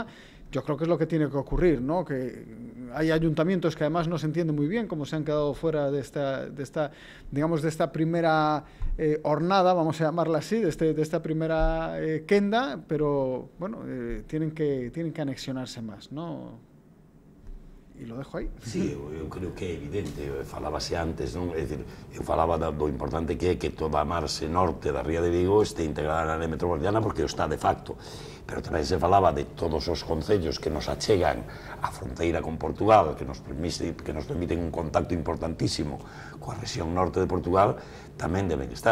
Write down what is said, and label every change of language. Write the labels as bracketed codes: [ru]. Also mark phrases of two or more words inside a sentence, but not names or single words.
[es] Yo creo que es lo que tiene que ocurrir, ¿no? Que hay ayuntamientos que además no se entiende muy bien cómo se han quedado fuera de esta primera hornada, vamos a llamarla así, de esta primera quenda, pero bueno, tienen que anexionarse más, ¿no? E lo dejo aí. [gl] Sí, eu creo que é evidente, falábase antes, non? É dicir, eu falaba do importante que é que toda a marxe norte da Ría de Vigo este integrada na área metropolitana porque o está de facto, pero tamén se falaba de todos os concellos que nos achegan á fronteira con Portugal, que nos permiten un contacto importantísimo coa rexión norte de Portugal, tamén deben estar.